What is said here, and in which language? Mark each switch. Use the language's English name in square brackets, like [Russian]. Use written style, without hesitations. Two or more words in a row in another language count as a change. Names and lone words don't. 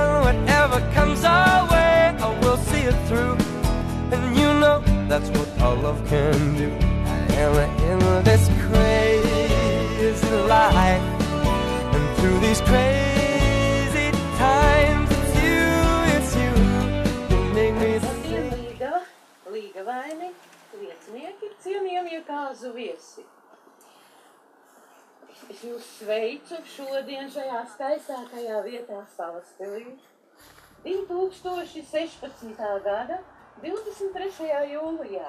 [English] Whatever comes our way, I will see it through, and you know that's what our love can do. And in this crazy life, and through these crazy times, it's you, you make me sing. [Latvian] Līgavaini, liecinieki, cienījamie kāzu viesi. Es jūs sveicu šodien šajā skaistākajā vietā Salaspilī. 2016. gada 23. jūlijā.